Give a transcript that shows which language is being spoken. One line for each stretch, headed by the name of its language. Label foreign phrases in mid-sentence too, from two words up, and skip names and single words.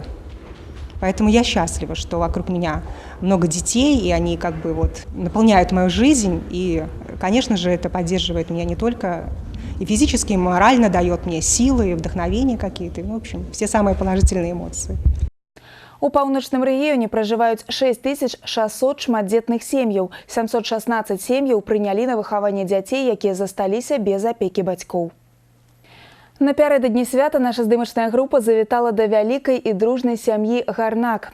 Russian: Поэтому я счастлива, что вокруг меня много детей, и они наполняют мою жизнь. И, конечно же, это поддерживает меня не только и физически, и морально, дает мне силы, вдохновение какие-то. В общем, все самые положительные эмоции.
Belarusian: У паўночным рэгіёне пражываюць 6600 шматдзетных сем'яў. 716 сем'яў прынялі на выхаванне дзяцей, якія засталіся без апекі бацькоў. Напярэдадні свята наша здымачная група завітала да вялікай і дружнай сям'і Гарнак.